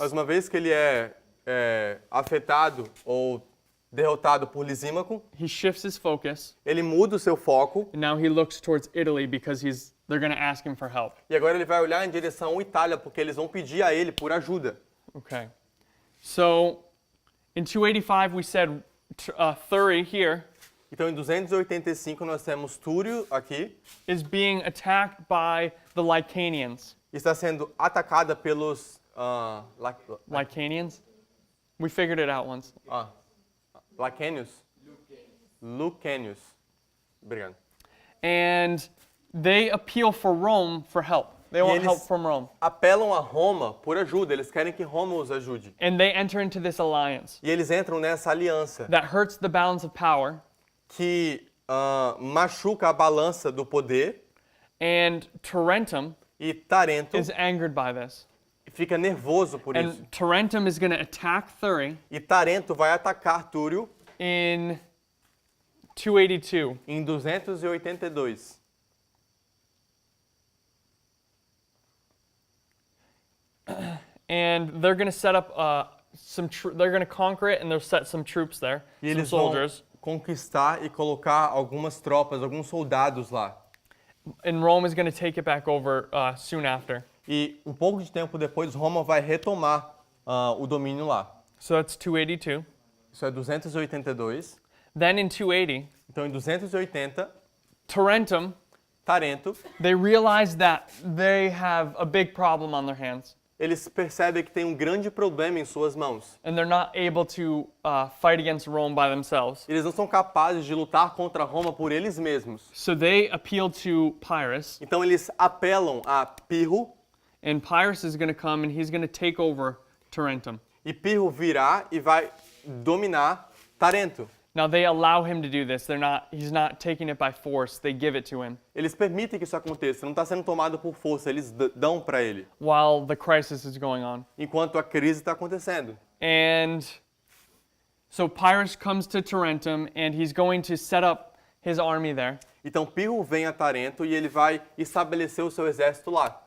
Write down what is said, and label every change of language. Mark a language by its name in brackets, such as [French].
[Portuguese] Mas uma vez que ele é afetado ou derrotado por Lisímaco, [English] he shifts his focus, [Portuguese] ele muda o seu foco [English] and now he looks towards Italy because they're going to ask him for help. [Portuguese] e agora ele vai olhar em direção à Itália porque eles vão pedir a ele por ajuda. [English] Okay. So in 285 we said Thury here [Portuguese] Então em 285 nós temos Túrio aqui, [English] is being attacked by the Lycanians. [Portuguese] está sendo atacada pelos [English] Lycanians? We figured it out once. [Portuguese] Ah, Lacanius? Lucanius. Obrigado. [English] And they appeal for Rome for help. They want [Portuguese] eles- [English] help from Rome. [Portuguese] Apelam a Roma por ajuda, eles querem que Roma os ajude. [English] And they enter into this alliance [Portuguese] E eles entram nessa aliança [English] that hurts the balance of power. [Portuguese] que machuca a balança do poder, [English] And Tarentum [Portuguese] e Tarento [English] is angered by this. [Portuguese] fica nervoso por isso. [English] And Tarentum is going to attack Thurii [Portuguese] E Tarento vai atacar Túrio [English] in 282. [Portuguese] em 282. [English] And they're going to set up they're going to conquer it, and they'll set some troops there, [Portuguese] E [English] some [Portuguese] eles vão [English] soldiers. [Portuguese] conquistar e colocar algumas tropas, alguns soldados lá. [English] And Rome is going to take it back over soon after. [Portuguese] E um pouco de tempo depois, Roma vai retomar o domínio lá. [English] So that's 282. [Portuguese] Isso é 282. [English] Then in 280, [Portuguese] Então, em 280, [English] Tarentum, [Portuguese] Tarento, [English] they realize that they have a big problem on their hands. [Portuguese] eles percebem que tem um grande problema em suas mãos. [English] And they're not able to fight against Rome by themselves. [Portuguese] Eles não são capazes de lutar contra Roma por eles mesmos. [English] So they appeal to Pyrrhus, [Portuguese] Então, eles apelam a Pirro, [English] and Pyrrhus is going to come and he's going to take over Tarentum. [Portuguese] e Pirro virá e vai dominar Tarento. [English] Now they allow him to do this. He's not taking it by force. They give it to him [Portuguese] Eles permitem que isso aconteça, não está sendo tomado por força, eles dão para ele, [English] while the crisis is going on. [Portuguese] enquanto a crise está acontecendo. [English] And so Pyrrhus comes to Tarentum and he's going to set up his army there [Portuguese] Então Pirro vem a Tarento e ele vai estabelecer o seu exército lá.